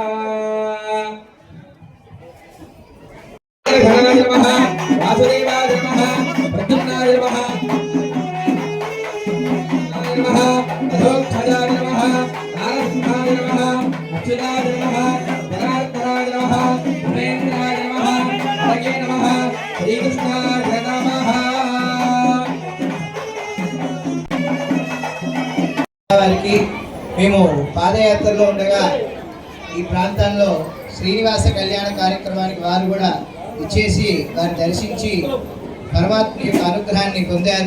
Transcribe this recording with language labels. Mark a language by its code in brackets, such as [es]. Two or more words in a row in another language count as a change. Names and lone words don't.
[sa] घनाय नमः वासुदेवाय नमः प्रद्युम्नाय नमः नमः अधोक्षजाय नमः नारसिंहाय नमः अच्युताय नमः जनार्दनाय नमः उमेन्द्राय नमः हरये नमः श्रीकृष्णाय नमः. [te] వారికి మేము పాదయాత్రలో ఉండగా ఈ ప్రాంతంలో శ్రీనివాస కళ్యాణ కార్యక్రమానికి వారు కూడా ఇచ్చేసి వారిని దర్శించి పరమాత్మ యొక్క అనుగ్రహాన్ని పొందారు.